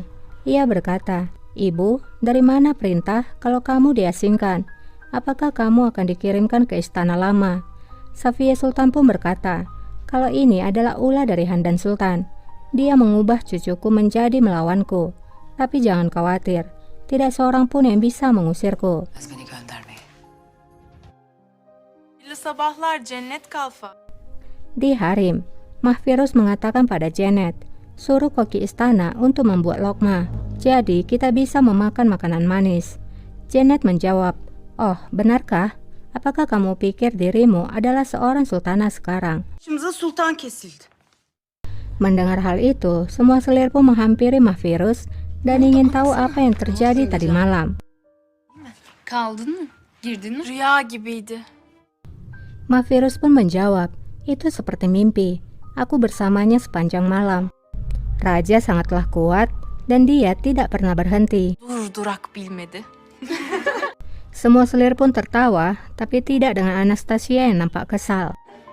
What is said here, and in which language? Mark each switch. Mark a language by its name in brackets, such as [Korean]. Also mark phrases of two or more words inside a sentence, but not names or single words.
[Indonesian] Ia berkata, "Ibu, dari mana perintah kalau kamu diasingkan? Apakah kamu akan dikirimkan ke istana lama?" Safiyah Sultan pun berkata, "Kalau ini adalah ulah dari Handan Sultan. Dia mengubah cucuku menjadi melawanku. Tapi jangan khawatir, tidak seorang pun yang bisa mengusirku." [Turkish] Beni göndermeyin. Hayırlı sabahlar Cennet Kalfa. [Indonesian] Di harem, Mahvirus mengatakan pada Janet, "Suruh koki istana untuk membuat lokma. Jadi kita bisa memakan makanan manis." Janet menjawab, "Oh, benarkah? Apakah kamu pikir dirimu adalah seorang sultana sekarang?" [Turkish] Başımıza sultan kesildi. [Indonesian] Mendengar hal itu, semua selir pun menghampiri Mahvirus dan ingin tahu apa yang terjadi tadi malam. [Turkish] Kaldın mı? Girdin mi? Rüya gibiydi. [Indonesian] Mahvirus pun menjawab, "Itu seperti mimpi. Aku bersamanya sepanjang malam." Raja sangatlah kuat dan dia tidak pernah berhenti. [Turkish] Dur durak bilmedi. [Indonesian] Semua selir pun tertawa, tapi tidak dengan Anastasia yang nampak kesal.